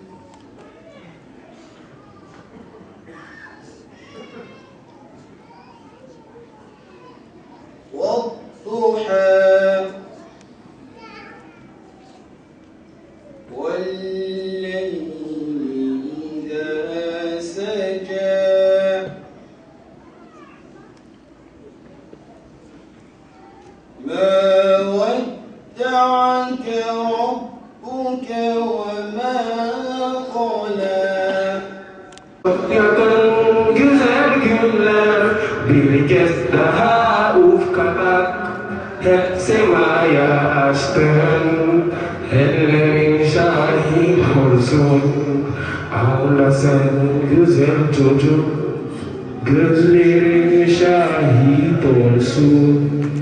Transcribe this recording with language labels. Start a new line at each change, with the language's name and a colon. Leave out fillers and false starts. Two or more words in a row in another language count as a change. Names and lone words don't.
Arabic: والضحى والليل إذا سجى ما ودعك ربك وما قلى.
Turkish: Yakın güzel günler bir kez daha ufkadak hep semaya açtın, ellerin şahit olsun. Ağla sen güzel çocuk, gözlerin şahit olsun.